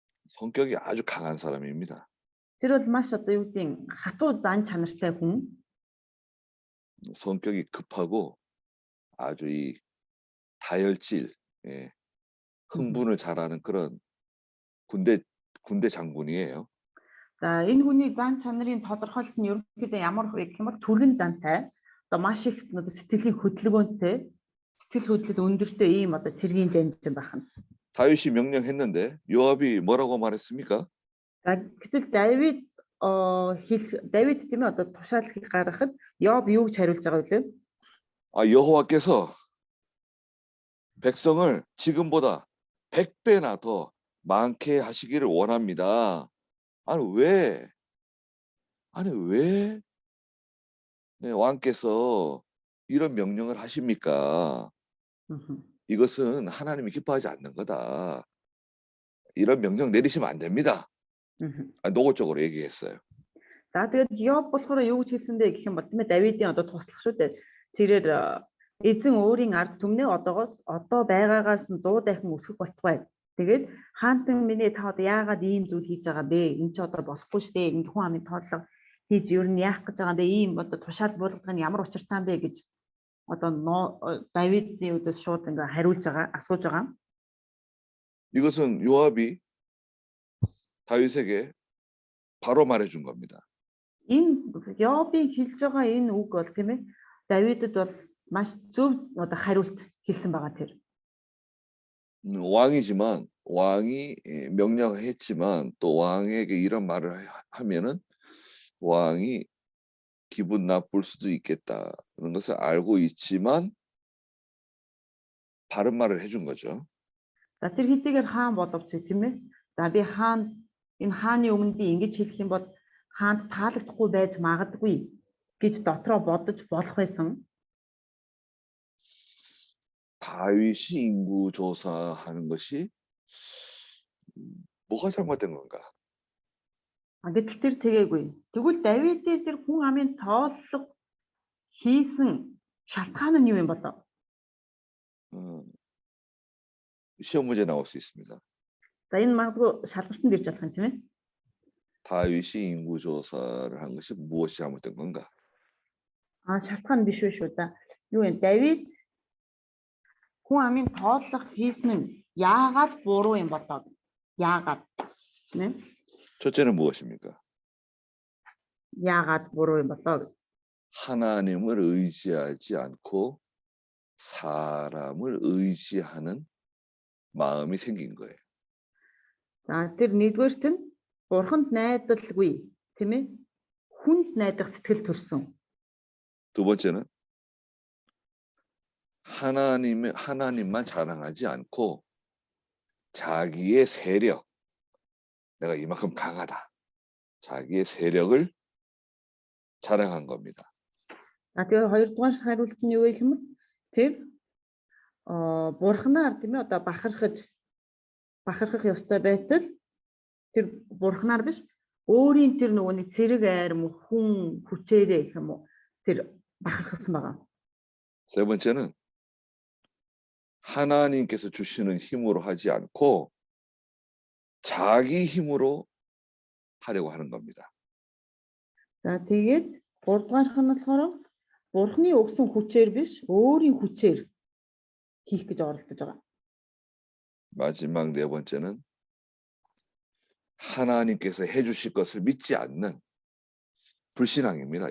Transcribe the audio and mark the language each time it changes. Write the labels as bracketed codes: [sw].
[ko] 성격이 아주 강한 사람입니다. [mn] Тэр бол маш одоо юу гэдэг хатуу зан чанартай хүн. [ko] 성격이 급하고 아주 이 다혈질, 예, 흥분을 잘하는 그런 군대 장군이에요. [mn] За энэ хүний зан чанарын тодорхойлолт нь ерөнхийдөө ямар вэ гэх юм бол төрийн зантай, одоо маш их сэтгэлийн хөдөлгөөнтэй, сэтгэл хөдлөл өндөртэй ийм одоо цэргийн жанжин байна. [ko] 다윗이 명령했는데 요압이 뭐라고 말했습니까? [mn] За гэтэл Давид тийм ээ одоо тушаалыг гаргахад Йоб юу гэж хариулж байгаа вэ? [ko] 여호와께서 백성을 지금보다 100배나 더 많게 하시기를 원합니다. 왜 왕께서 이런 명령을 하십니까? 이것은 하나님이 기뻐하지 않는 거다. 이런 명령 내리시면 안 됩니다. 노골적으로 얘기했어요. [mn] За тэгээд Йоб болохоор юу гэж хэлсэндээ гэх юм бол тийм ээ Давидын одоо туслах шүү дээ. Тэрээр эзэн өөрийн ард түмнээ одоо байгаагаас нь 100 дахин өсгөх болтугай. Тэгээд хаантан миний та одоо яагаад ийм зүйл хийж байгаа бэ? Энд чи одоо болохгүй шүү дээ. Энд хүн амын тооцоо хийж ер нь яах гэж байгаа юм бэ? Ийм одоо тушаал буулгах нь ямар учиртай юм бэ гэж одоо Давидны үдээс шууд ингээ хариулж байгаа, асууж байгаа. [ko] 이것은 요압이 다윗에게 바로 말해준 겁니다. [mn] Энэ Йобын хэлж байгаа энэ үг бол тийм ээ Давидэд бол маш зөв одоо хариулт хэлсэн байгаа тэр. [ko] 왕이지만 왕이 명령했지만 또 왕에게 이런 말을 하면은 왕이 기분 나쁠 수도 있겠다는 것을 알고 있지만 바른 말을 해준 거죠. [mn] За тэр хэдийгээр хаан боловч тийм ээ. За би энэ хааны өмнө би ингэж хэлэх юм бол хаанд таалагдахгүй байж магадгүй гэж дотроо бодож болох байсан. [ko] 다윗이 인구 조사하는 것이 뭐가 잘못된 건가? [mn] Гэтэл тэр тэгээгүй. Тэгвэл Давидын тэр хүн амын тооллого хийсэн шалтгаан нь юу юм болов? [ko] 시험 문제 나올 수 있습니다. [mn] За энэ магадгүй шалгалтанд ирж болох юм тийм ээ. [ko] 다윗이 인구 조사를 한 것이 무엇이 잘못된 건가? [mn] Шалтгаан биш үү шүү да. Юу вэ? Давид хүн амын тооллого хийсэн нь яагаад буруу юм болов? Яагаад? Нэ? [ko] 첫째는 무엇입니까? [mn] яагаад буруу юм болов? [ko] 하나님을 의지하지 않고 사람을 의지하는 마음이 생긴 거예요. [mn] За тэр нэгдүгээрт нь бурханд найдалгүй тийм ээ хүнд найдах сэтгэл төрсөн. [ko] 두 번째는 하나님만 자랑하지 않고 자기의 세력, 내가 이만큼 강하다. 자기의 세력을 자랑한 겁니다. [mn] За тэгээ хоёрдугаар хариулт нь юу гэх юм бэ? Тэр бурхнаар тийм ээ одоо бахархах ёстой байтал тэр бурхнаар биш өөрийн тэр нөгөө нэг цэрэг айрам хүн хүчээрээ гэх юм уу тэр бахархсан байгаа. [ko] 세 번째는 하나님께서 주시는 힘으로 하지 않고 자기 힘으로 하려고 하는 겁니다. [mn] За тэгээд гуравдугаарх нь болохоор бурхны өгсөн хүчээр биш өөрийн хүчээр хийх гэж оролдож байгаа. [ko] 마지막 네 번째는 하나님께서 해주실 것을 믿지 않는 불신앙입니다.